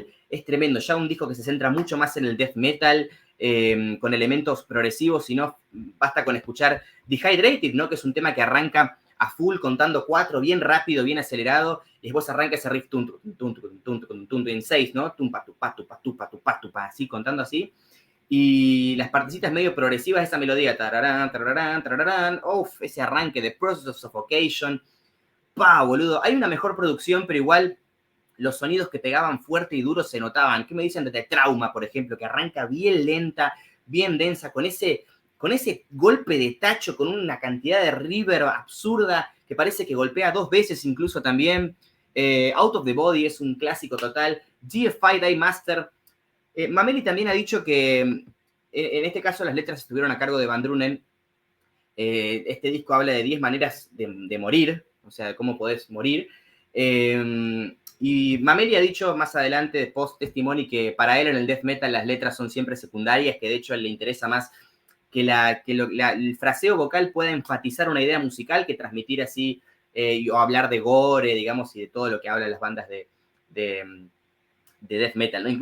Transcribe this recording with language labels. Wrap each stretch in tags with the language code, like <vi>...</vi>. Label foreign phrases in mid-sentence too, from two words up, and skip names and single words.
<es>Es tremendo. Ya un disco que se centra mucho más en el</es> <en>death metal,</en> <es>con elementos progresivos, sino basta con escuchar Dehydrated, ¿no? Que es un tema que arranca a full contando 4, bien rápido, bien acelerado, y después arranca ese riff en 6, ¿no? Tumpa, tupa, tupa, tupa, tupa, tupa, así, contando así. Y las partecitas medio progresivas de esa melodía, tararán, tararán, tararán, ese arranque de Process of Suffocation, pa, boludo. Hay una mejor producción, pero igual los sonidos que pegaban fuerte y duro se notaban. ¿Qué me dicen de Trauma, por ejemplo? Que arranca bien lenta, bien densa, con ese golpe de tacho, con una cantidad de reverb absurda, que parece que golpea 2 veces incluso también. Out of the Body es un clásico total. GFI Day Master. Mameli también ha dicho que en este caso las letras estuvieron a cargo de Van Drunen. Este disco habla de 10 maneras de morir, o sea, de cómo podés morir. Y Mameli ha dicho más adelante, post-testimony, que para él en el</es> <en>death metal</en> <es>las letras son siempre secundarias, que de hecho a él le interesa más que el fraseo vocal pueda enfatizar una idea musical que transmitir así, o hablar de gore, digamos, y de todo lo que hablan las bandas de</es> <en>death metal,</en> <es>¿no?</es>